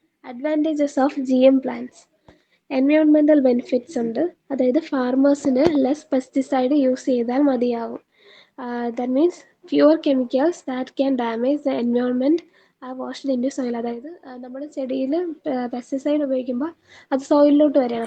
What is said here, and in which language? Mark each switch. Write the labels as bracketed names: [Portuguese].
[English] Advantages of GM plants. Environmental benefits ഉണ്ട്. [Malayalam] അതായത് ഫാർമേഴ്സിന് less pesticide use ചെയ്താൽ മതിയാവും. [English] That means fewer chemicals that can damage the environment are washed into soil. [Malayalam] അതായത് നമ്മുടെ ചെടിയിൽ pesticide ഉപയോഗിക്കുമ്പോൾ അത് സോയിലിലോട്ട് വരികയാണ്.